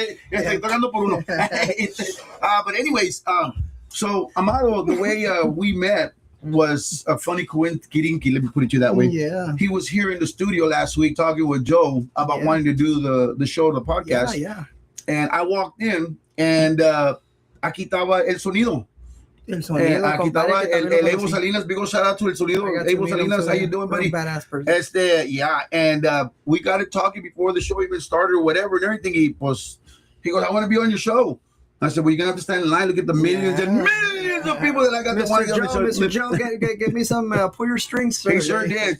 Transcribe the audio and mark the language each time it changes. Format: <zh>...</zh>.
<es>Estoy tocando por uno.</es> <en>But anyways, so Amado, the way we met was a funny coincidence. Let me put it to you that way. Yeah. He was here in the studio last week talking with Joe about wanting to do the show, the podcast. Yeah. And I walked in, and</en> <es>aquí estaba el sonido. Aquí estaba el Evo Salinas.</es> <en>Big old shout out to El Sonido. Evo Salinas, how you doing, buddy? Badass person. Yeah, and we got it talking before the show even started or whatever and everything. He goes, I want to be on your show. I said, well, you're going to have to stand in line. Look at the millions and millions of people that I got to want to get on the show. Mr. Joe, get me some pull your strings. He sure did.</en>